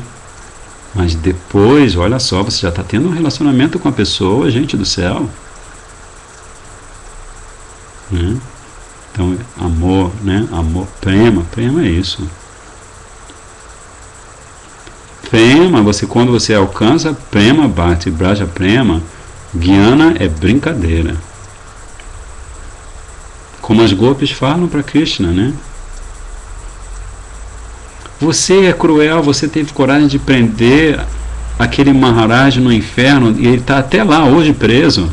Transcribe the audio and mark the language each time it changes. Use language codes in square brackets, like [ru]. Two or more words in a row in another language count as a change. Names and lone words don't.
[pt] Mas depois, olha só, você já está tendo um relacionamento com a pessoa, gente do céu. Né? Então, amor, né? Amor, prema é isso. Prema, quando você alcança prema, bhakti, braja prema, Jnana é brincadeira. Como as gopis falam para Krishna, né? Você é cruel, você teve coragem de prender aquele Maharaj no inferno e ele está até lá hoje preso.